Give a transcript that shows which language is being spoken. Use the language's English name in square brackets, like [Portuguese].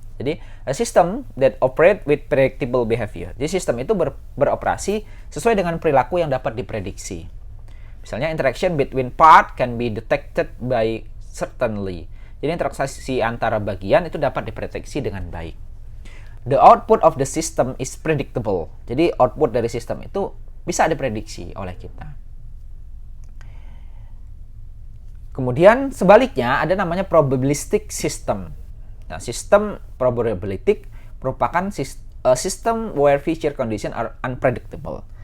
[English] Jadi a system that operate with predictable behavior. [Indonesian] Jadi sistem itu beroperasi sesuai dengan perilaku yang dapat diprediksi. [English] Misalnya interaction between part can be detected by certainly. [Indonesian] Jadi interaksi antara bagian itu dapat diprediksi dengan baik. [English] The output of the system is predictable. [Indonesian] Jadi output dari sistem itu bisa diprediksi oleh kita. Kemudian sebaliknya ada namanya probabilistic system. Nah, sistem probabilistic merupakan sistem [English] where future condition are unpredictable.